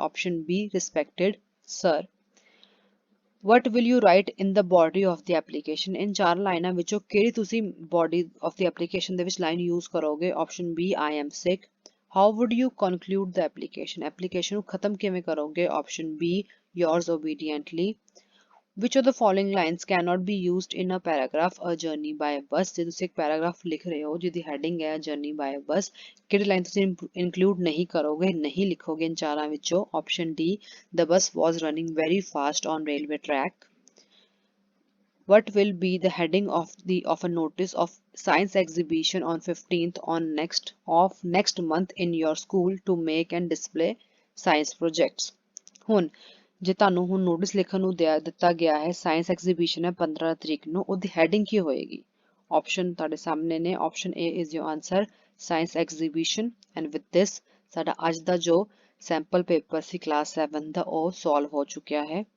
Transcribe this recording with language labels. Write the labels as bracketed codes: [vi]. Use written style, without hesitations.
[en] Option B, respected sir। What will you write in the body of the application, in [pa] ਚਾਰ ਲਾਈਨਾਂ ਵਿੱਚੋਂ ਕਿਹੜੀ ਤੁਸੀਂ body of the application ਦੇ ਵਿੱਚ ਲਾਈਨ use ਕਰੋਗੇ? [en] Option B, I am sick। How would you conclude the application, [pa] application ਨੂੰ ਖਤਮ ਕਿਵੇਂ ਕਰੋਗੇ? [en] Option B, yours obediently। Which of the following lines cannot be used in a paragraph, a journey by bus। [pa] ਜੇ ਤੁਸੀਂ ਇੱਕ paragraph ਲਿਖ ਰਹੇ ਹੋ ਜਿਹਦੀ ਹੈਡਿੰਗ ਹੈ journey by bus, ਕਿਹੜੀ ਲਾਈਨ ਤੁਸੀਂ include ਨਹੀਂ ਕਰੋਗੇ, ਨਹੀਂ ਲਿਖੋਗੇ ਇਨ ਚਾਰਾਂ ਵਿੱਚੋਂ? [en] Option D, the bus was running very fast on railway track। What will be the heading of a notice of science exhibition on 15th of next month in your school to make and display science projects। [pa] ਹੁਣ ਜੇ ਤੁਹਾਨੂੰ ਹੁਣ notice ਲਿਖਣ ਨੂੰ ਦਿੱਤਾ ਗਿਆ ਹੈ, science exhibition ਹੈ 15 ਤਰੀਕ ਨੂੰ, ਉਹਦੀ ਹੈਡਿੰਗ ਕੀ ਹੋਏਗੀ? ਆਪਸ਼ਨ ਤੁਹਾਡੇ ਸਾਹਮਣੇ ਨੇ। [en] option A is your answer, [pa] science exhibition. [en] and with this [pa] ਸਾਡਾ ਅੱਜ ਦਾ ਜੋ ਸੈਂਪਲ ਪੇਪਰ ਸੀ ਕਲਾਸ 7 ਦਾ ਉਹ ਸੋਲਵ ਹੋ ਚੁੱਕਿਆ ਹੈ।